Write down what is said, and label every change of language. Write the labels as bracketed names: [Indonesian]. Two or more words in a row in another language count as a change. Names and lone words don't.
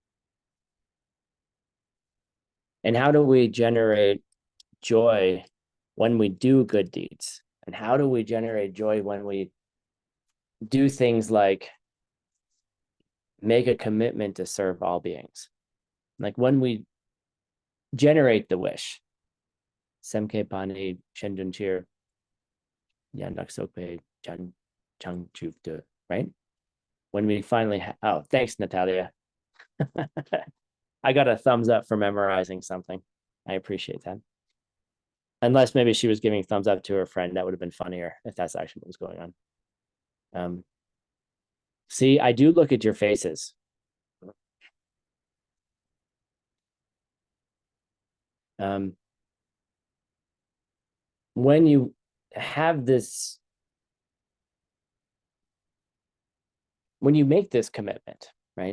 [English] And how do we generate joy when we do good deeds? And how do we generate joy when we do things like make a commitment to serve all beings? Like when we generate the wish, Semke Pani Shendun Chir Yandak Sokpe Chan Chang Chufte, right? When we finally oh, thanks, Natalia. I got a thumbs up for memorizing something. I appreciate that. Unless maybe she was giving thumbs up to her friend. That would have been funnier if that's actually what was going on. See, I do look at your faces. When you have this, when you make this commitment, right?